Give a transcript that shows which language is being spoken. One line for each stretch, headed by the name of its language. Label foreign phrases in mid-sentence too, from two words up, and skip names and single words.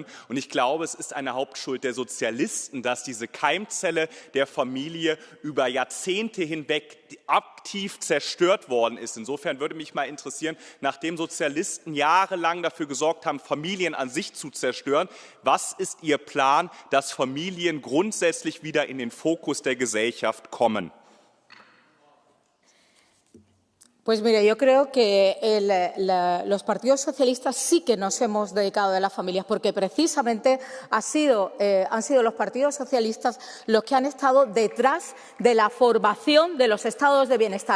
German: Und ich glaube, es ist eine Hauptschuld der Sozialisten, dass diese Keimzelle der Familie über Jahrzehnte hinweg aktiv zerstört worden ist. Insofern würde mich mal interessieren, nachdem Sozialisten jahrelang dafür gesorgt haben, Familien an sich zu zerstören, was ist Ihr Plan, dass Familien grundsätzlich wieder in den Fokus der Gesellschaft kommen?
Spanish: Pues mire, yo creo que los partidos socialistas sí que nos hemos dedicado a las familias, porque precisamente han sido los partidos socialistas los que han estado detrás de la formación de los estados de bienestar.